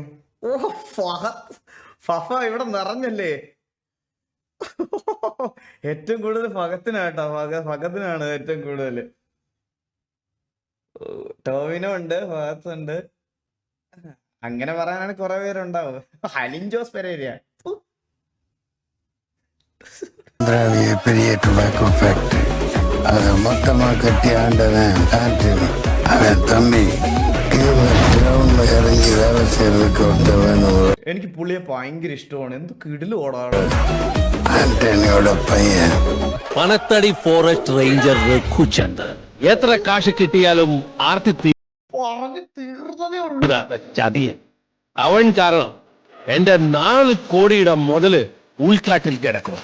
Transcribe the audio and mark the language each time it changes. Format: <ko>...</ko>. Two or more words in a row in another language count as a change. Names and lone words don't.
<ml>ഓ ഫഹ ഇവിടെ നിറഞ്ഞല്ലേ. ഏറ്റവും കൂടുതൽ ഫഹത്തിനാട്ടോ, ഫഹത്തിനാണ് ഏറ്റവും കൂടുതൽ. ടോവിനോ ഉണ്ട്, ഫഹത്ത് ഉണ്ട്. അങ്ങനെ പറയാനാണ് കുറെ പേരുണ്ടാവും. ഹലിൻ ജോസ് പെരേര</ml> <ta>பெரிய டொபாக்கோ ஃபேக்டரி அதை மொத்தமா கட்டி ஆண்டவன் அவன் தம்பி கிரவுண்ட்ல இறங்கி வேலை செய்யறதுக்கு ஒருத்தவன்</ta> <ml>എനിക്ക് പുള്ളിയെ ഭയങ്കര ഇഷ്ടമാണ്. എന്ത് കിടില് ഓടാണ്. ആന്റണിയോட പയ്യൻ പണത്തടി ഫോറസ്റ്റ് റേഞ്ചർ രഘുചന്ദ്രൻ. എത്ര കാശ് കിട്ടിയാലും ആർത്തി തീർന്നതേ ഉള്ളൂ. ചതിയൻ. അവൻ കാരണം എന്റെ 4 കോടിയുടെ മുതല് ഉൾക്കാട്ടിൽ കിടക്കും.</ml>